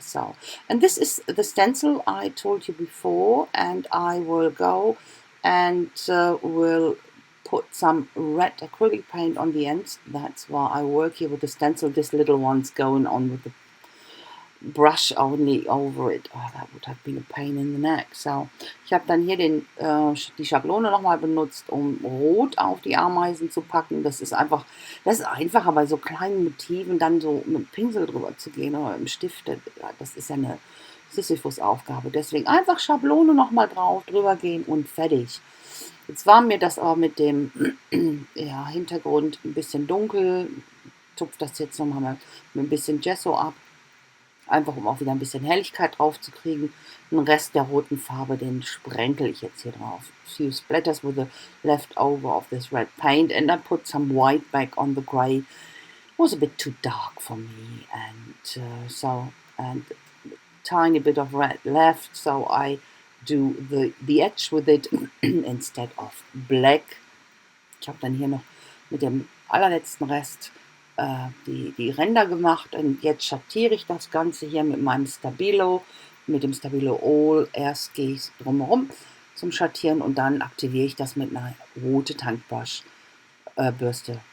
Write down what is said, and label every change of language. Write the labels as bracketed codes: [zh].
[en] So, and this is the stencil I told you before, and I will go and will put some red acrylic paint on the ends. That's why I work here with the stencil. This little one's going on with the brush only over it. Oh, that would have been a pain in the neck. [de] So, ich habe dann hier die Schablone nochmal benutzt, um Rot auf die Ameisen zu packen. Das ist einfacher, bei so kleinen Motiven dann so mit dem Pinsel drüber zu gehen oder im Stift. Das ist ja eine Sisyphus-Aufgabe. Deswegen einfach Schablone nochmal drüber gehen und fertig. Jetzt war mir das aber mit dem Hintergrund ein bisschen dunkel. Tupfe das jetzt nochmal mit ein bisschen Gesso ab. Einfach um auch wieder ein bisschen Helligkeit drauf zu kriegen. Den Rest der roten Farbe, den sprenkel ich jetzt hier drauf. [en] Few splatters with the leftover of this red paint, and I put some white back on the grey. It was a bit too dark for me, and tiny bit of red left, so I do the edge with it instead of black. [de] Ich habe dann hier noch mit dem allerletzten Rest die Ränder gemacht, und jetzt schattiere ich das Ganze hier mit meinem Stabilo, mit dem Stabilo All. Erst gehe ich drumherum zum Schattieren, und dann aktiviere ich das mit einer roten Tankbürste